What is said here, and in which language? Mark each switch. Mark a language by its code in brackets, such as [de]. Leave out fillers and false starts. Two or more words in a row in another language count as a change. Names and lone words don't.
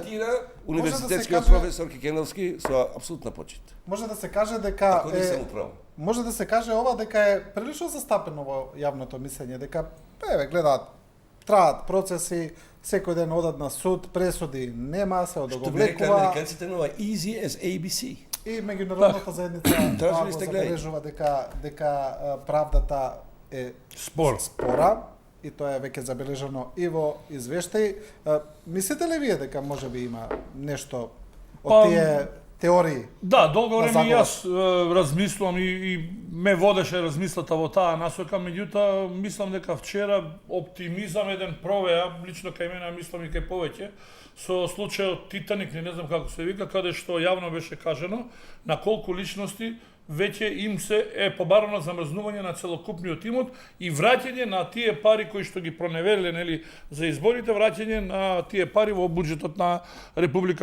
[mk] универзитетскиот професор Кекеновски со апсолутна почит. Може да се каже дека може да се каже ова дека е прилично застапено во јавното мислење, дека гледаат, траат процеси, секој ден одат на суд, пресуди нема, се одоговлекува. Што би американците нова [en] easy as ABC. [mk] И меѓународната заедница го забележува дека правдата е спора, и тоа е веќе забележано и во извештаи. Мислите ли вие дека може би има нешто од тие теории? Да, долго време и јас размислувам и ме водеше размислата во таа насока, меѓутоа мислам дека вчера оптимизам еден провеа, лично кај мене, мислам и кај повеќе, со случајот Титаник, не знам како се вика, каде што јавно беше кажано на колку личности веќе им се е побарано замрзнување на целокупниот имот и враќање на тие пари кои што ги проневериле, нели, за изборите, враќање на тие пари во буџетот на Република Македонија.